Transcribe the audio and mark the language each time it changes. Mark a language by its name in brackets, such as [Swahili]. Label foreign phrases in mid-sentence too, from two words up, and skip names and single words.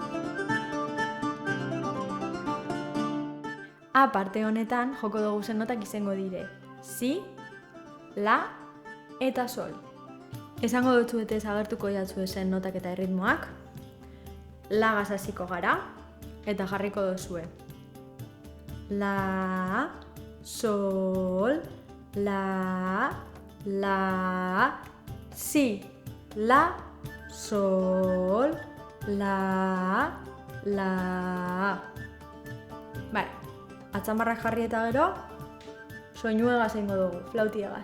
[Basque] A parte honetan joko dugu zen notak izango dire si, la eta sol. Esango dutzuetez agertuko jatzu zen notak eta erritmoak. Lagaz hasiko gara. Eta jarriko duzue. La, sol, la, si, la, sol, la. Bale, atzamarrak jarri eta gero, soinuegaz egingo dugu, flautiegaz.